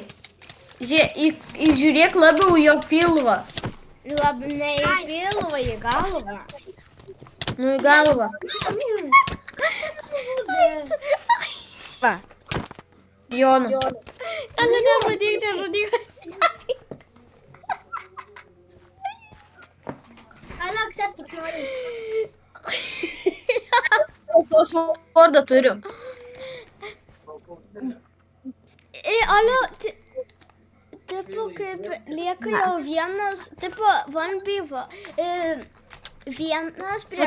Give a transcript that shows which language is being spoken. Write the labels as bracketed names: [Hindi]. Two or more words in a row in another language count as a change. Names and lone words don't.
[Lithuanian] Žiūrėk labiau jo pilvą. Ne į pilvą, į galvą. Nu, į galvą. Va. Jonas. Ale nežudyk. [English] I'll accept it. [Lithuanian] Aš vardą turiu. Ale, tipo, kaip lieka jau vienas, tipo, 1v1, vienas prieš